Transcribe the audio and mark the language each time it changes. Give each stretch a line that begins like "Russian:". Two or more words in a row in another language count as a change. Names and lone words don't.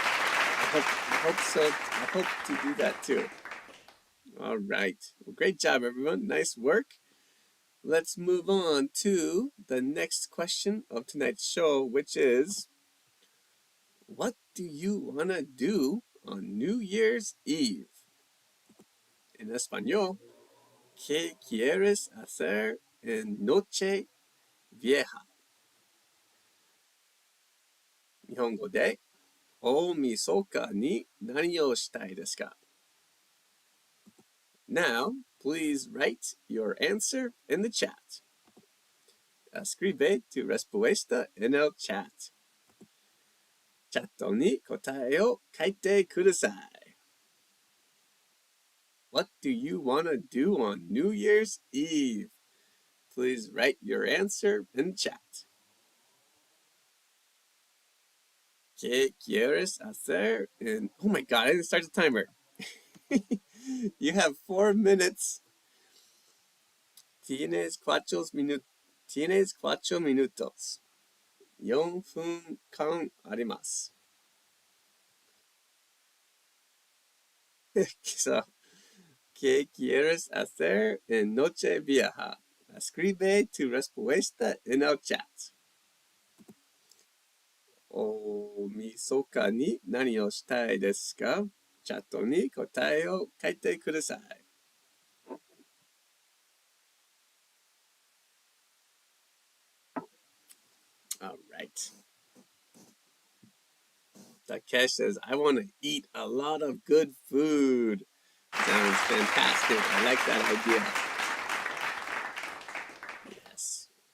English: Fantastic. I hope so. I hope to do that too. All right. Well, great job, everyone. Nice work. Let's move on to the next question of tonight's show, which is, what do you want to do on New Year's Eve?
Spanish: En español, ¿qué quieres hacer en Noche Vieja?
Japanese: 日本語で、大晦日に何をしたいですか?
English: Now, please write your answer in the chat.
Spanish: Escribe tu respuesta en el chat.
Japanese: チャットに答えを書いてください.
English: What do you want to do on New Year's Eve? Please write your answer in the chat.
Spanish: ¿Qué quieres hacer?
English: And oh my god, I didn't start the timer. You have 4 minutes.
Spanish: Tienes 4 minutos.
Japanese: 4 分間あります。
Spanish: So, ¿qué quieres hacer en Nochevieja? Escribe tu respuesta en el chat.
Japanese: 大晦日に何をしたいですか? チャットに答えを書いてください。
English: All right. Takesh says, I want to eat a lot of good food. Sounds fantastic. I like that idea. Yes.